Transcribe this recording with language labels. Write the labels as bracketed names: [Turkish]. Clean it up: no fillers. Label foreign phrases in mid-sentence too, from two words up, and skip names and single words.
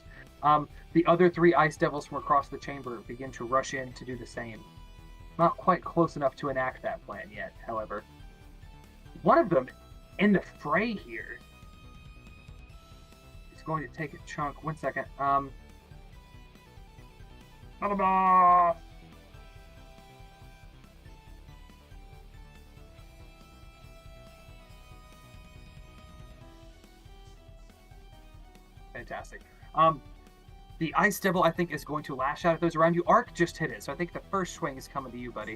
[English] The other 3 Ice Devils from across the chamber begin to rush in to do the same. Not quite close enough to enact that plan yet, however. One of them in the fray here going to take a chunk. 1 second. Ba-da-ba! Fantastic. The Ice Devil, I think, is going to lash out at those around you. Arc just hit it, so I think the first swing is coming to you, buddy.